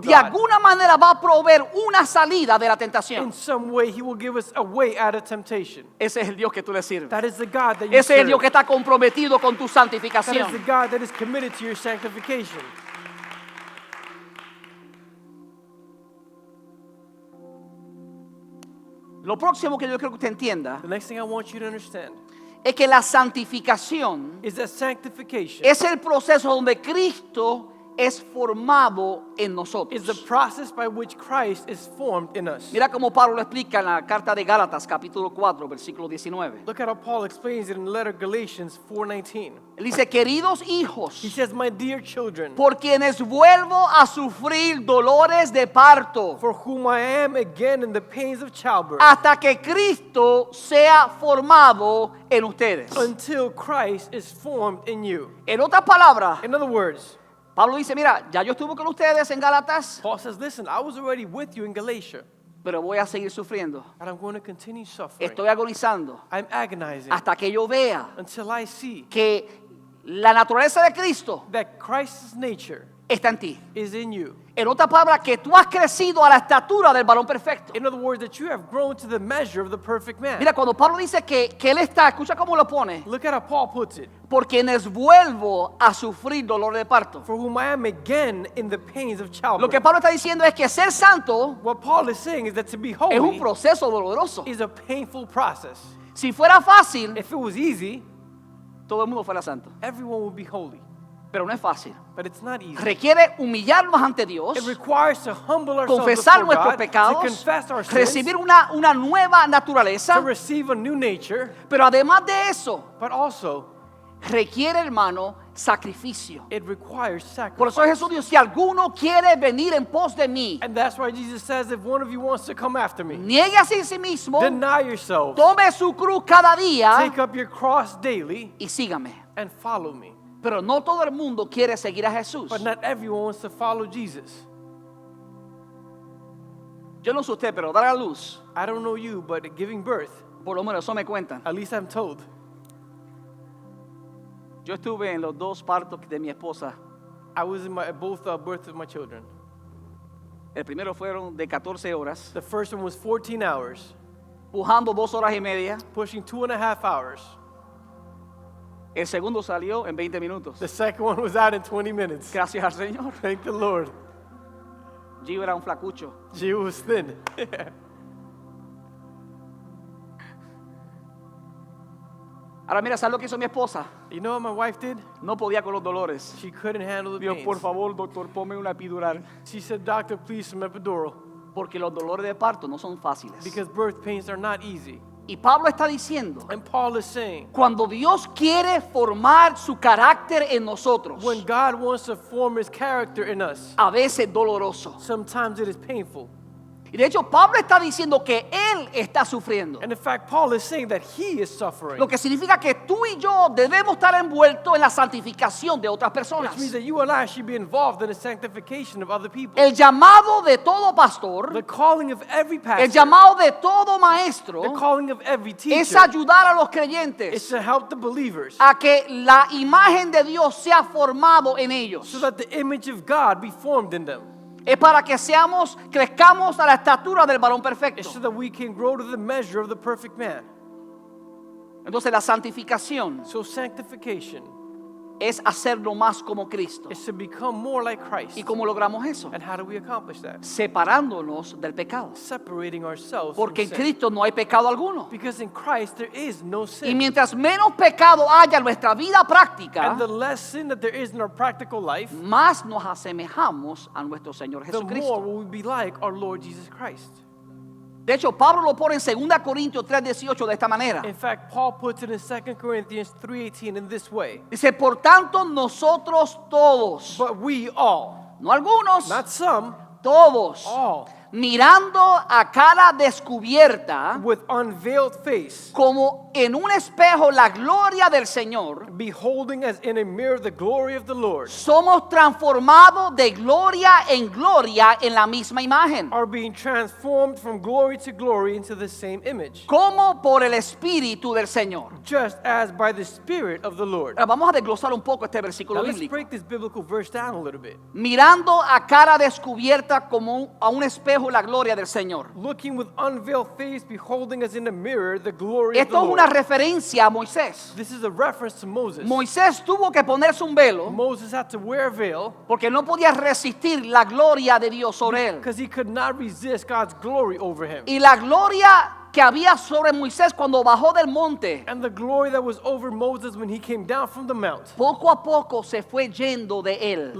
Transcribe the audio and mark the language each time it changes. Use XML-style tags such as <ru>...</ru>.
<es>de</es> <en>God,</en> <es>alguna manera va a proveer una salida de la tentación.</es> <en>in some way He will give us a way out of temptation.</en> <es>Ese es el Dios que tú le sirves.</es> <en>That is the God that you</en> <es>Ese es el</es> <en>serve.</en> <es>Dios que está comprometido con tu</es> <en>That is</en> <es>santificación.</es> <en>the God that is committed to your sanctification.</en> <es>Lo próximo que yo creo que usted entienda</es> <en>The next thing I want you to understand</en> <es>es que la santificación</es> <en>is that sanctification</en> <es>es el proceso donde Cristo es formado en nosotros.</es> <en>is the process by which Christ is formed in us.</en> <es>Mira cómo Pablo lo explica en la carta de Gálatas, capítulo 4, versículo 19.</es> <en>Look at how Paul explains it in the letter of Galatians 4:19.</en> <es>Él dice, queridos</es> <en>He</en> <es>hijos,</es> <en>says, "My dear children,</en> <es>por quienes vuelvo a sufrir dolores de parto,</es> <en>for whom I am again in the pains of childbirth,</en> <es>hasta que Cristo sea formado en ustedes.</es> <en>until Christ is formed in you."</en> <es>En otras palabras,</es> <en>In other words,</en> <es>Pablo dice, mira, ya yo estuve con ustedes en Gálatas,</es> <en>Paul says, "Listen, I was already with you in Galatia,</en> <es>pero voy a seguir sufriendo.</es> <en>and I'm going to continue suffering.</en> <es>Estoy agonizando</es> <en>I'm agonizing</en> <es>hasta que yo vea</es> <en>until I see</en> <es>que la naturaleza de Cristo</es> <en>that Christ's nature</en> <es>está en ti.</es> <en>is in you."</en> <es>En otras palabras, que tú has crecido a la estatura del varón perfecto.</es> <en>In other words, that you have grown to the measure of the perfect man.</en> <es>Mira, cuando Pablo dice que él está, escucha cómo lo pone,</es> <en>Look at how Paul puts it.</en> <es>por quienes vuelvo a sufrir dolor de parto.</es> <en>For whom I am again in the pains of</en> <es>Lo</es> <en>childbirth.</en> <es>que Pablo está diciendo es que ser santo</es> <en>What Paul is saying is that to be</en> <es>es un</es> <en>holy</en> <es>proceso doloroso.</es> <en>is a painful process.</en> <es>Si fuera fácil,</es> <en>If it was easy,</en> <es>todo el mundo fuera santo.</es> <en>everyone would be holy.</en> <es>Pero no es fácil.</es> <en>But it's not easy.</en> <es>Requiere humillarnos ante Dios,</es> <en>It requires to humble ourselves</en> <es>confesar</es> <en>before</en> <es>nuestros</es> <en>God, to</en> <es>pecados,</es> <en>confess our sins,</en> <es>recibir una nueva</es> <en>to</en> <es>naturaleza.</es> <en>receive a new nature,</en> <es>Pero además de eso,</es> <en>but also</en> <es>requiere, hermano, sacrificio.</es> <en>it requires</en> <es>Por eso</es> <en>sacrifice.</en> <es>Jesús dijo, si alguno quiere venir en pos de mí,</es> <en>And that's why Jesus says, if one of you wants to come after me,</en> <es>niéguese a sí mismo,</es> <en>deny yourself,</en> <es>tome su cruz cada día</es> <en>take up your cross daily,</en> <es>y sígame.</es> <en>and follow me.</en> <es>Pero no todo el mundo quiere seguir a Jesús.</es> <en>But not everyone wants to follow Jesus.</en> <es>Yo no sé usted, pero dar a luz,</es> <en>I don't know you, but giving birth,</en> <es>por lo menos eso me cuentan.</es> <en>at least I'm told.</en> <es>Yo estuve en los dos partos de mi esposa.</es> <en>I was in both births of my children.</en> <es>El primero fueron de 14 horas,</es> <en>The first one was 14 hours,</en> <es>pujando 2 horas y media.</es> <en>pushing 2.5 hours.</en> <es>El segundo salió en 20 minutos.</es> <en>The second one was out in 20 minutes.</en> <es>Gracias al Señor.</es> <en>Thank the Lord.</en> <es>Gio era un flacucho.</es> <en>She was thin.</en> <es>Ahora mira, ¿sabes lo que hizo mi esposa?</es> <en>You know what my wife did?</en> <es>No podía con los dolores.</es> <en>She couldn't handle the</en> <es>Dios,</es> <en>pains.</en> <es>por favor, doctor, ponme una epidural.</es> <en>She said, "Doctor, please, some epidural."</en> <es>Porque los dolores de parto no son fáciles.</es> <en>Because birth pains are not easy.</en> <es>Y Pablo está diciendo,</es> <en>And Paul is saying,</en> <es>cuando Dios quiere formar su carácter en nosotros,</es> <en>when God wants to form his character in us,</en> <es>a veces doloroso.</es> <en>sometimes it is painful.</en> <es>Y de hecho, Pablo está diciendo que él está sufriendo.</es> <en>And in fact, Paul is saying that he is suffering.</en> <es>Lo que significa que tú y yo debemos estar envueltos en la santificación de otras personas.</es> <en>Which means that you and I should be involved in the sanctification of other people.</en> <es>El llamado de todo pastor,</es> <en>The calling of every</en> <es>el</es> <en>pastor,</en> <es>llamado de todo maestro,</es> <en>the calling of every</en> <es>es</es> <en>teacher,</en> <es>ayudar a los</es> <en>is</en> <es>creyentes</es> <en>to help the believers</en> <es>a que la imagen de Dios sea formado en ellos.</es> <en>so that the image of God be formed in them.</en> <es>Es para que crezcamos a la estatura del varón</es> <en>It's</en> <es>perfecto.</es> <en>so that we can grow to the measure of the perfect man.</en> <es>Entonces la santificación</es> <en>So sanctification</en> <es>es hacerlo más como Cristo.</es> <en>is to become more like Christ.</en> <es>¿Y cómo logramos eso?</es> <en>And how do we accomplish that?</en> <es>Separándonos del pecado.</es> <en>Separating ourselves</en> <es>Porque en</es> <en>from sin.</en> <es>Cristo no hay pecado alguno.</es> <en>Because in Christ there is no</en> <es>Y</es> <en>sin.</en> <es>mientras menos pecado haya en nuestra vida práctica,</es> <en>And the less sin that there is in our practical life,</en> <es>más nos asemejamos a nuestro Señor</es> <en>the more</en> <es>Jesucristo.</es> <en>will we be like our Lord Jesus Christ.</en> <es>De hecho, Pablo lo pone en 2 Corintios 3:18 de esta manera.</es> <en>In fact, Paul puts it in 2 Corinthians 3:18 in this way.</en> <es>Dice, por tanto, nosotros todos,</es> <en>But we all,</en> <es>no algunos,</es> <en>not some,</en> <es>todos,</es> <en>all,</en> <es>mirando a cara descubierta,</es> <en>with unveiled face,</en> <es>como en un espejo la gloria del Señor,</es> <en>beholding as in a mirror the glory of the Lord,</en> <es>somos transformados de gloria en gloria en la misma imagen,</es> <en>are being transformed from glory to glory into the same image,</en> <es>como por el Espíritu del Señor.</es> <en>just as by the Spirit of the Lord.</en> <es>Ahora vamos a desglosar un poco este versículo</es> <en>Now let's</en> <es>bíblico.</es> <en>break this biblical verse down a little bit.</en> <es>Mirando a cara descubierta como a un espejo la gloria del Señor.</es> <en>Looking with unveiled face, beholding as in a mirror the glory of the</en> <es>Esto es una</es> <en>Lord.</en> <es>referencia a Moisés.</es> <en>This is a reference to Moses.</en> <es>Moisés tuvo que ponerse un velo</es> <en>Moses had to wear a veil</en> <es>porque no podía resistir la gloria de Dios sobre él.</es> <en>because he could not resist God's glory over him.</en> <es>Y la gloria que había sobre Moisés cuando bajó del monte,</es> <en>And the glory that was over Moses when he came down from the mount,</en> <es>poco a poco se fue yendo de él,</es>